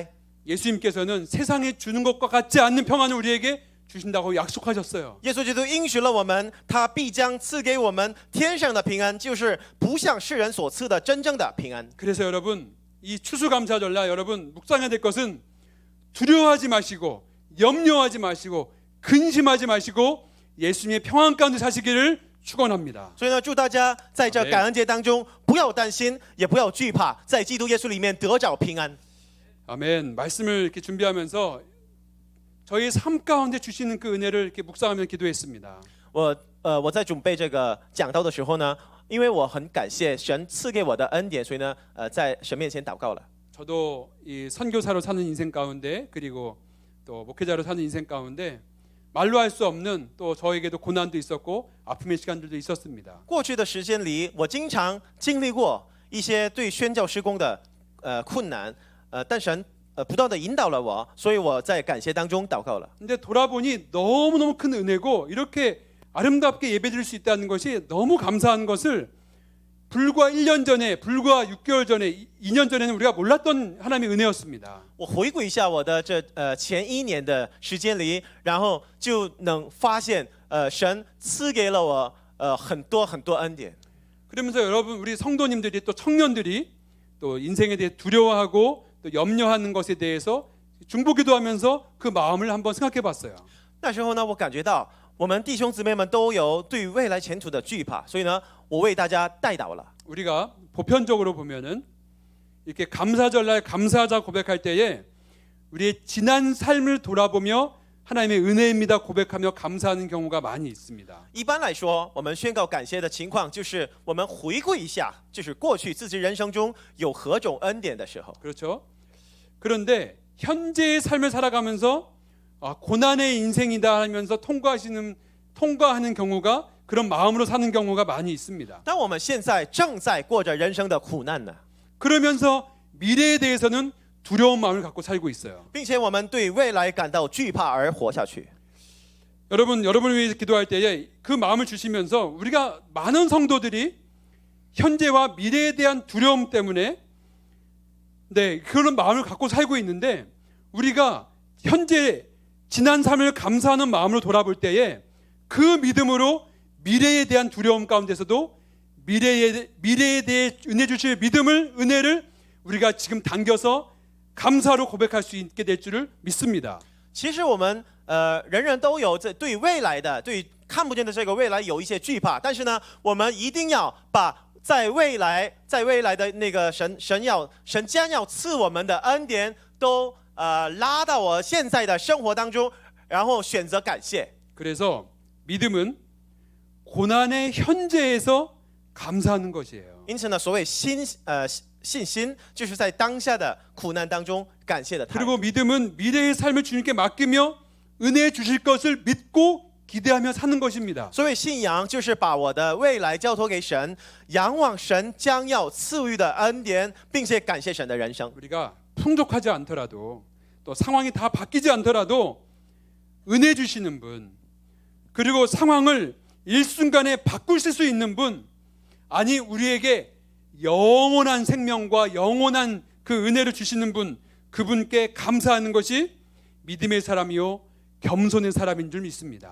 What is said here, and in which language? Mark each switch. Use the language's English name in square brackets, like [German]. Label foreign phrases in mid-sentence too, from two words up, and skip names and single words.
[Korean] 예수님께서는 세상에 주는 것과 같지 않는 평안을 우리에게 주신다고 약속하셨어요. [Chinese] 耶稣基督应许了我们，他必将赐给我们天上的平安，就是不像世人所赐的真正的平安。 [Korean] 그래서 여러분, 이 추수감사절날 여러분 묵상해야 될 것은 두려워하지 마시고 염려하지 마시고 근심하지 마시고 예수님의 평안 가운데 사시기를 축원합니다. [Chinese] 所以呢，祝大家在这感恩节当中不要担心，也不要惧怕，在基督耶稣里面得着平安。 [Korean] 아멘. 말씀을 이렇게 준비하면서 저희 삶 가운데 주시는 그 은혜를 이렇게 묵상하며 기도했습니다. [Chinese] 我在准备这个讲道的时候呢，因为我很感谢神赐给我的恩典，所以呢，在神面前祷告了。 [Korean] 저도 이 선교사로 사는 인생 가운데 그리고 또 목회자로 사는 인생 가운데 말로 할 수 없는 또 저에게도 고난도 있었고 아픔의 시간들도 있었습니다. [Chinese] 过去的时间里，我经常经历过一些对宣教施工的困难，但神不断的引导了我，所以我在感谢当中祷告了。 [Korean] 근데 돌아보니 너무너무 큰 은혜고 이렇게 아름답게 예배드릴 수 있다는 것이 너무 감사한 것을 불과 1년 전에, 불과 6개월 전에, 2년 전에는 우리가 몰랐던 하나님의 은혜였습니다. [Chinese] 我回顾一下我的前1年的时间里，然后就能发现神赐给了我很多很多恩典。 [Korean] 그러면서 여러분 우리 성도님들이 또 청년들이 또 인생에 대해 두려워하고 또 염려하는 것에 대해서 중보기도하면서 그 마음을 한번 생각해 봤어요. [Chinese] 那时候呢，我感觉到我们弟兄姊妹们都有对未来前途的惧怕，所以呢，我为大家代祷了。 [Korean] 우리가 보편적으로 보면은 이렇게 감사절날 감사하자 고백할 때에 우리의 지난 삶을 돌아보며 하나님의 은혜입니다 고백하며 감사하는 경우가 많이 있습니다. [Chinese] 一般来说，我们宣告感谢的情况就是我们回顾一下，就是过去自己人生中有何种恩典的时候。 [Korean] 그렇죠? 그런데 현재의 삶을 살아가면서 고난의 인생이다 하면서 통과하는 경우가 그런 마음으로 사는 경우가 많이 있습니다. [Chinese] 但我们现在正在过着人生的苦难呢， [Korean] 그러면서 미래에 대해서는 두려운 마음을 갖고 살고 있어요. [Chinese] 并且我们对未来感到惧怕而活下去。 [Korean] 여러분을 위해서 기도할 때에 그 마음을 주시면서 우리가 많은 성도들이 현재와 미래에 대한 두려움 때문에 그런 마음을 갖고 살고 있는데 우리가 현재 지난 삶을 감사하는 마음으로 돌아볼 때에 그 믿음으로 미래에 대한 두려움 가운데서도 미래에 대해 은혜 주실 은혜를 우리가 지금 당겨서 감사로 고백할 수 있게 될 줄을 믿습니다. [Chinese] 其实我们人人都有对未来的、对看不见的这个未来有一些惧怕，但是呢，我们一定要把在未来的那个神将要赐我们的恩典都拉到我现在的生活当中，然后选择感谢。 [Korean] 그래서 믿음은 고난의 현재에서 감사하는 것이에요. [Chinese] 因此呢，所谓信心，就是在当下的苦难当中感谢的态度。 [Korean] 그리고 믿음은 미래의 삶을 주님께 맡기며 은혜 주실 것을 믿고 기대하며 사는 것입니다. [Chinese] 所谓信仰，就是把我的未来交托给神，仰望神将要赐予的恩典，并且感谢神的人生。 [Korean] 우리가 풍족하지 않더라도 또 상황이 다 바뀌지 않더라도 은혜 주시는 분 그리고 상황을 일순간에 바꾸실 수 있는 분 아니 우리에게 영원한 생명과 영원한 그 은혜를 주시는 분 그분께 감사하는 것이 믿음의 사람이요 겸손의 사람인 줄 믿습니다.